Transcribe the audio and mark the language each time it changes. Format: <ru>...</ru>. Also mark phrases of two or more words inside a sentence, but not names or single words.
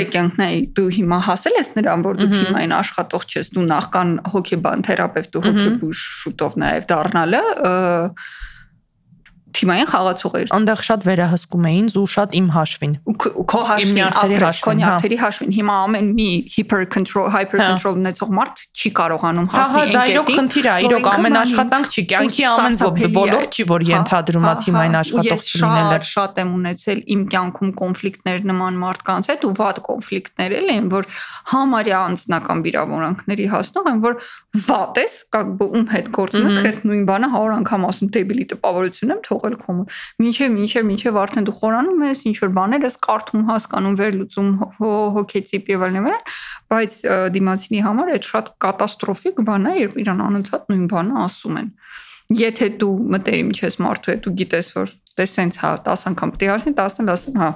<hy>Դե կյանքն է, դու հիմա հասել ես նրան, որ դու թիմային աշխատող չես, դու նախքան հոգեբան թերապևտ ու հոգեբուժ շուտով նաև դառնալը թիմային խաղացող էր։ Այնտեղ շատ վերահսկում էին ու շատ իմ հաշվին։ Քո հաշվին, քո նյարդերի հաշվին։ Հիմա ամեն մի hyper-control ունեցող մարդ չի կարողանում հասնել այն կետին։ Հա, դա իրոք խնդիր է, իրոք ամեն աշխատանք չի, կյանքի ամեն ոլորտ չի, որ ենթադրում է թիմային աշխատող լինելը։ Ես շատ եմ ունեցել իմ կյանքում կոնֆլիկտներ նման մարդկանց հետ ու վատ կոնֆլիկտներ են, որ համարյա անձնական վիրավորանքների հասնող են, որ վատ ես,</hy> <ru>как бы</ru> <hy>ում հետ գործ ունես, քեզ նույն բանը 100 անգամ ասում դեբիլի տպավորություն եմ թողել քոմ։ Մինչև արդեն դու խորանում ես, ինչ որ բաներ ես կարդում, հասկանում, վերլուծում, հոգեցիպ եւ այլն, բայց դիմացինի համար այդ շատ կատաստրոֆիկ բան է, երբ իրան անընդհատ նույն բանը ասում են։ Եթե դու մտերիմ չես մարդու հետ, դու գիտես, որ դե սենց հա 10 անգամ պետք է հարցնի, 10-ն ասում, հա։</hy>